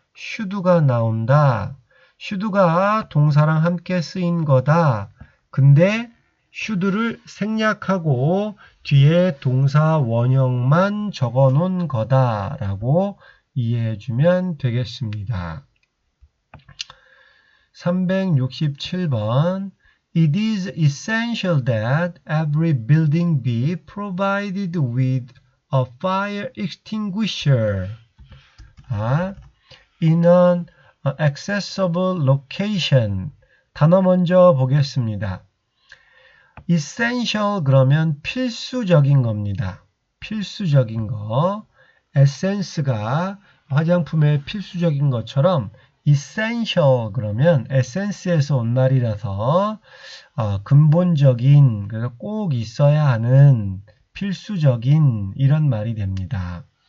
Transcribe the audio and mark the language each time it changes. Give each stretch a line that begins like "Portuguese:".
Korean: should가 나온다. should가 동사랑 함께 쓰인 거다. 근데 should를 생략하고 뒤에 동사 원형만 적어 놓은 거다라고 이해해주면 되겠습니다.
English: 367번 It is essential that every building be provided with a fire extinguisher in an accessible location.
Korean: 단어 먼저 보겠습니다. essential 그러면 필수적인 겁니다. 필수적인 거. essence가 화장품의 필수적인 것처럼 essential 그러면 essence에서 온 말이라서 근본적인, 그래서 꼭 있어야 하는 필수적인 이런 말이 됩니다.